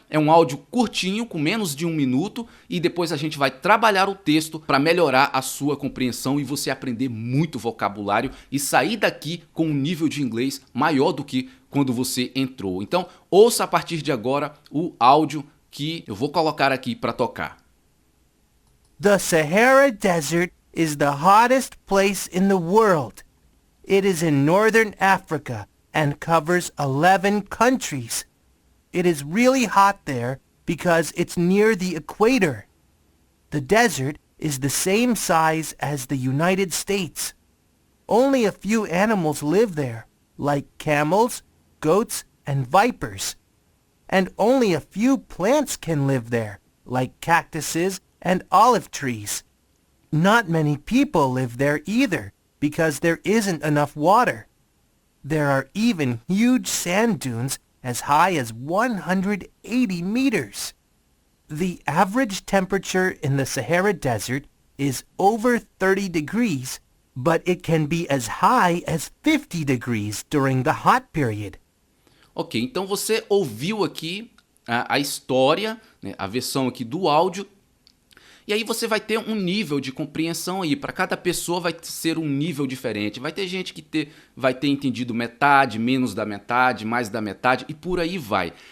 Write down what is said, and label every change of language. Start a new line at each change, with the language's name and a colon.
Portuguese: É um áudio curtinho, com menos de 1 minuto, e depois a gente vai trabalhar o texto para melhorar a sua compreensão e você aprender muito vocabulário e sair daqui com um nível de inglês maior do que quando você entrou. Então, ouça a partir de agora o áudio que eu vou colocar aqui para tocar.
English: The Sahara Desert is the hottest place in the world. It is in northern Africa and covers 11 countries. It is really hot there because it's near the equator. The desert is the same size as the United States. Only a few animals live there, like camels, goats, and vipers. And only a few plants can live there, like cactuses and olive trees. Not many people live there either, because there isn't enough water. There are even huge sand dunes as high as 180 meters. The average temperature in the Sahara Desert is over 30 degrees, but it can be as high as 50 degrees during the hot period.
Portuguese: Ok, então você ouviu aqui a história, a versão aqui do áudio. E aí você vai ter um nível de compreensão aí, para cada pessoa vai ser um nível diferente. Vai ter gente que vai ter entendido metade, menos da metade, mais da metade e por aí vai.